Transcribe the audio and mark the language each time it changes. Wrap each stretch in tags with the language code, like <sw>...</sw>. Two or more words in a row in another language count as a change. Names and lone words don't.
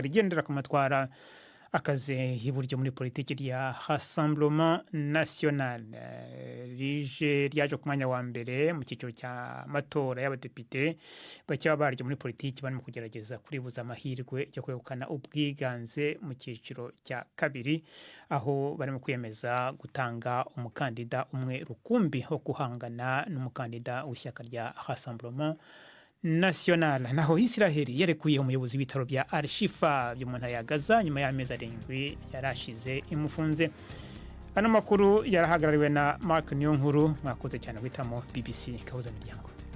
<rw>rigendera ku matwara akaze iburyo muri politiki rya Rassemblement National ryaje ku mwanya wa mbere mu cyiciro cya matora y'abadepite bacya baryo muri politiki, barimo kugerageza kuribuza amahirwe yo kwegukana ubwiganze mu cyiciro cya kabiri, aho barimo kwiyemeza gutanga umukandida umwe rukumbi wo guhangana n'umukandida w'ishyaka rya Rassemblement National. Naho Israel yarekuye umuyobozi w'ibitaro bya Al-Shifa byo mu ntara ya Gaza nyuma y'amezi 7 yarashize imufunze.</rw> <rn>Ano makuru yarahagarariwe na Mark Niyonkuru. Mwakoze cyane guhitamo BBC Kabuza Miryango.</rn>